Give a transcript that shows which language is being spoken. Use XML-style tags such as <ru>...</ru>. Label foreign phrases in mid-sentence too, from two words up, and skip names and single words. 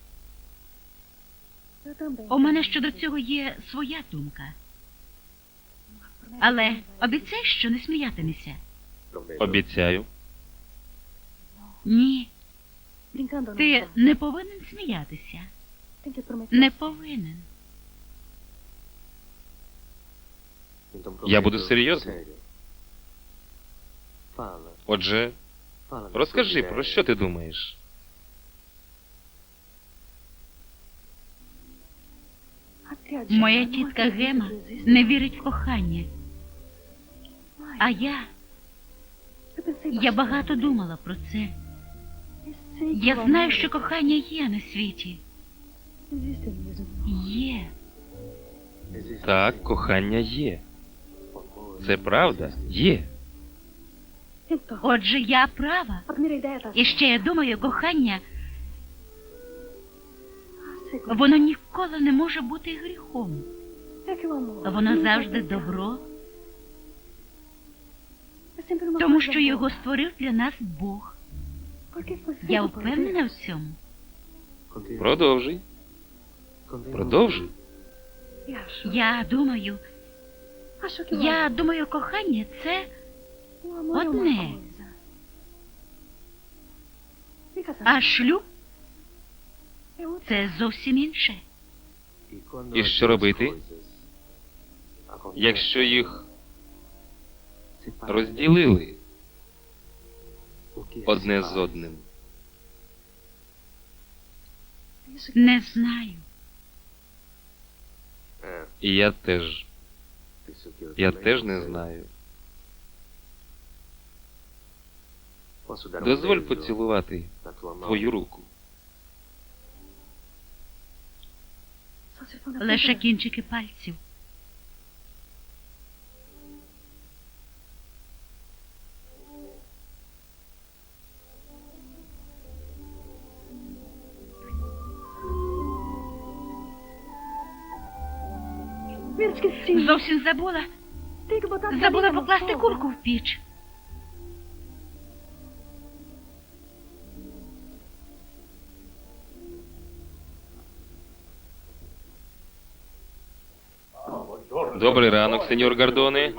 <uk>У мене щодо цього є своя думка. Але обіцяй, що не сміятимешся. Обіцяю. Ні,</uk> <pt>Brincando, non</pt> <uk>ти</uk> <pt>so.</pt> <uk>не повинен сміятися.</uk> <pt>Tem que prometer.</pt> <uk>Не повинен. Я буду серйозним. Отже, розкажи, про що ти думаєш?</uk> <pt>A tia Gina</pt> <uk>Моя</uk> <pt>não</pt> <uk>тітка</uk> <pt>acredita</pt> <uk>Гема</uk> <pt>que existe.</pt> <uk>не вірить в кохання. А я</uk> <pt>Eu pensei</pt> <uk>Я</uk> <pt>bastante.</pt> <uk>багато думала про це.</uk> <pt>Eu sei que</pt> <uk>Я</uk> <pt>o</pt> <uk>знаю,</uk> <pt>amor</pt> <uk>що кохання є на світі.</uk> <pt>existe mesmo.</pt> <uk>Є. Так, кохання є. Це правда? Є.</uk> <pt>Então,</pt> <uk>Отже, я права.</uk> <pt>a primeira ideia tá</pt> <uk>І ще я думаю, кохання,</uk> <pt>A segunda</pt> <uk>воно ніколи не може бути гріхом.</uk> <pt>é que o amor</pt> <uk>Воно</uk> <pt>nunca</pt> <uk>завжди</uk> <pt>é pecado.</pt> <uk>добро,</uk> <pt>É sempre uma</pt> <uk>тому</uk> <pt>coisa</pt> <uk>що його</uk> <pt>boa.</pt> <uk>створив для нас Бог.</uk> <pt>Porque foi</pt> <uk>Я</uk> <pt>feito por</pt> <uk>впевнена</uk> <pt>Deus.</pt> <uk>в цьому. Продовжуй. Продовжуй.</uk> <pt>E acho.</pt> <uk>Я думаю,</uk> <pt>Acho que o amor,</pt> <uk>кохання це</uk> <pt>o amor é uma</pt> <uk>одне.</uk> <pt>coisa. E casamento</pt> <uk>А шлюб</uk> <pt>é outra.</pt> <uk>це зовсім інше. І що робити, якщо їх розділили одне з одним?</uk> <pt>Isso que</pt> <uk>Не знаю. І я теж. Я теж не знаю. Дозволь поцілувати твою руку.</uk> <pt>só se for na</pt> <uk>Лише</uk> <pt>ponta da-</pt> <uk>кінчики пальців.</uk> <pt>Primeiro esqueci.</pt> <uk>Зовсім забула.</uk> <pt>Tem que botar a</pt> <uk>Забула</uk> <pt>farinha no</pt> <uk>покласти</uk> <pt>fogo.</pt> <uk>курку в піч. Добрий ранок, сеньор Гардоне.</uk>